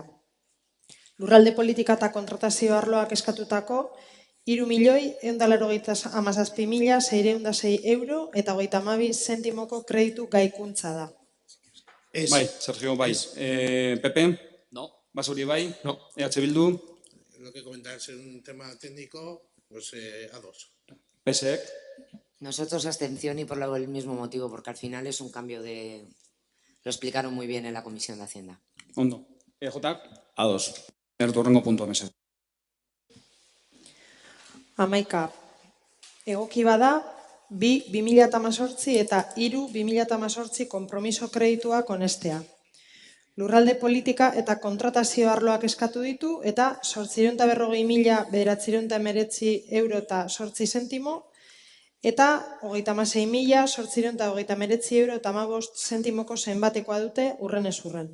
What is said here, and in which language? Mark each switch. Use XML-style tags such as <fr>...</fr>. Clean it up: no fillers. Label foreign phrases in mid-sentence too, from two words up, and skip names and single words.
<eu>Lurralde politika eta kontratazio arloak eskatutako 3.197.606 euro eta 32 zentimoko kreditu gaikuntza da. Ez. Bai, Sergio, bai. PP.</eu> <es>No.</es> <eu>Basauri bai.</eu> <es>No.</es> <eu>EH Bildu.</eu> <es>Lo que comentáis en un tema técnico, pues a 2.</es> <eu>PSek.</eu> <es>Nosotros abstención y por el mismo motivo, porque al final es un cambio de... Lo explicaron muy bien en la Comisión de Hacienda.</es> <eu>Ondo. EJ. A2. Edertu, urrengo puntua mesedez. 11. Egoki bada, 2/2018 eta 3/2018 konpromiso kredituak onestea. Lurralde politika eta kontratazio arloak eskatu ditu eta 840.919 euro eta 8 zentimo Eta 36.839,15 € zenbatekoa dute urrenez urren.</eu>